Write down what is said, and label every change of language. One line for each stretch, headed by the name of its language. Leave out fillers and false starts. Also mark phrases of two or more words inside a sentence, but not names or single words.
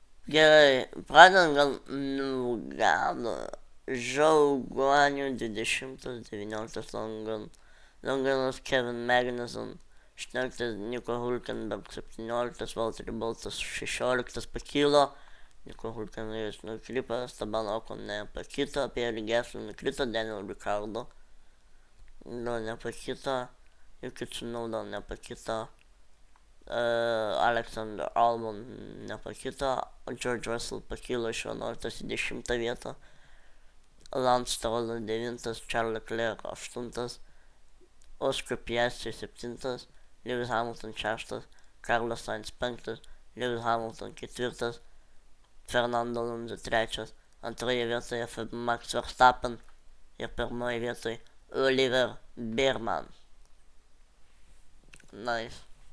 Lithuanian: Gerai, pradedant gal nuo Žauguanių 20-19 Longanas Kevin Magnuson, 18 Nico Hulkenberg, 17 Valtteri Bottas, 16 pakilo, Nico Hulkenbergas nukrito, Esteban Ocon nepakito, Pierre Gasly nukrito, Daniel Ricciardo nepakito, Yuki Tsunoda nepakito, Alexander Albon nepakito, George Russell pakilo iš 11 į 10 vietą, Lance Stroll 9, Charles Leclerc 8, Oscar Piastri 7, Lewis Hamilton 6, Carlos Sainz 5, Lewis Hamilton 4, Fernando Alonso 3, antroje vietoje Max Verstappen ir pirmoje vietoje Oliver Biermann. Nice.